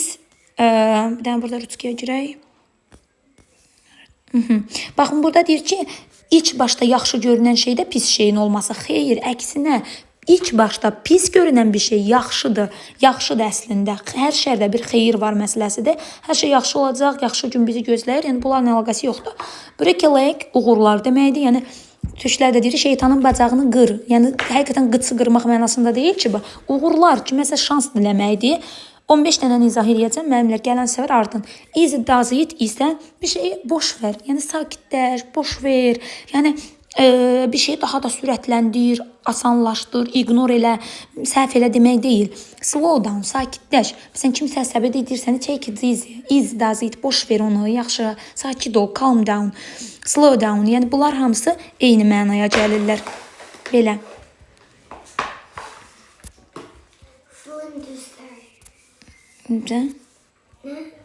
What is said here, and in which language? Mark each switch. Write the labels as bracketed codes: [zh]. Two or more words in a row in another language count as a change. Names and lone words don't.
[az] Bir dənə burada rutkiyə girək. Baxın, burada deyir ki, ilk başda yaxşı görünən şeydə pis şeyin olması. Xeyr, əksinə. İlk başda pis görünən bir şey yaxşıdır. Yaxşıdır əslində. Hər şərdə bir xeyir var məsələsidir. Hər şey yaxşı olacaq, yaxşı gün bizi gözləyir. Yəni bunların əlaqəsi yoxdur. [en] Break a leg [az] uğurlar deməkdir. Yəni türklər də deyir [tr] şeytanın bacağını qır. [az] Yəni həqiqətən qıçı qırmaq mənasında deyil ki bu. Uğurlar kiməsə şans diləməkdir. 15 dənə izah edəcəm. Mənimlə gələn səfər ardın. [en] Easy does it [az] isə bir şeyi boş ver. Yəni sakitləş, boş ver. Yəni bir şeyi daha da sürətləndir, asanlaşdır, ignor elə, səhv elə demək deyil. [en] Slow down, [az] sakitləş. Məsələn, kimsə əsəbi deyirsən, [en] take it easy, easy does it, [az] boş ver onu, yaxşı, sakit ol, [en] calm down, slow down. [az] Yəni bunlar hamısı eyni mənaya gəlirlər. Belə. Flinders. Necə? Nə?